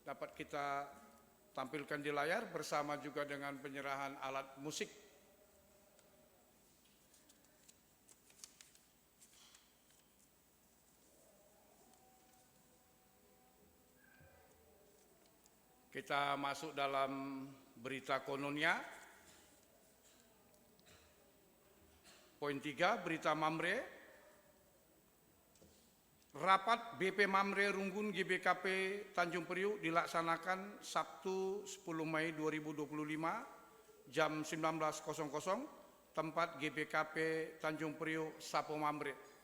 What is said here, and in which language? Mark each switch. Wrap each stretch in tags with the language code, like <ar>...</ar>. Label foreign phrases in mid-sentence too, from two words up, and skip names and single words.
<id>Dapat kita tampilkan di layar bersama juga dengan penyerahan alat musik. Kita masuk dalam berita kononia. Poin 3, berita Mamre. Rapat BP Mamre Runggun GBKP Tanjung Priuk dilaksanakan Sabtu 10 Mei 2025 jam 19.00 tempat GBKP Tanjung Priuk Sapo Mamre.</id>